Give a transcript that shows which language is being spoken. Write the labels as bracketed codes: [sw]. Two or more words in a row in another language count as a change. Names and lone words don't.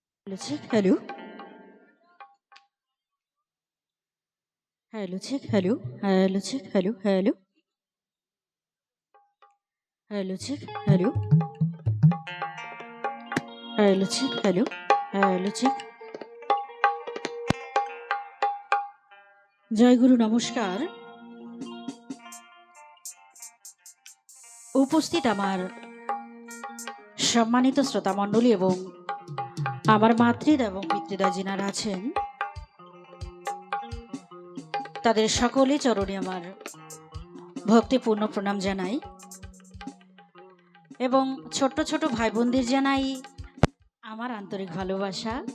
[en] check, hello. Hello, check, hello. Hello, check, hello, hello. Hello, check, hello. Hello, check, hello. Hello, check. [bn] জয় গুরু, নমস্কার। উপস্থিত আমার সম্মানিত শ্রোতা মণ্ডলী এবং আমার মাতৃদা এবং পিতৃদা যিনারা আছেন, তাদের সকলে চরণে আমার ভক্তিপূর্ণ প্রণাম জানাই এবং ছোট্ট ছোট ভাই বোনদের জানাই আমার আন্তরিক ভালোবাসা।